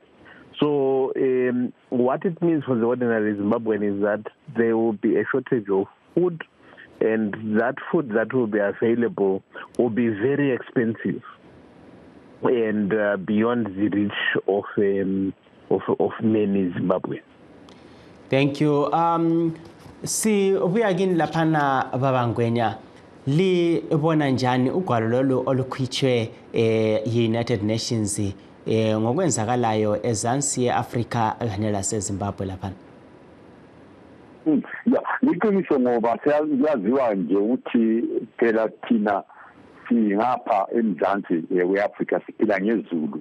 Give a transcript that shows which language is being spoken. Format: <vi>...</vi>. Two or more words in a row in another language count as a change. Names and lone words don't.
<en>So what it means for the ordinary Zimbabwean is that there will be a shortage of food, and that food that will be available will be very expensive and beyond the reach of many Zimbabweans. Thank you.</en> <nd>Si ubuyagini lapana babangwenya li bona njani ugwalo lolu olukhitshwe United Nations ngokwenzakalayo ezansi yeAfrika kanye laseZimbabwe lapha? Liqiniso ngoba siyaziwa nje ukuthi phela thina singapha emzansi weAfrika siphila ngezulu.</nd>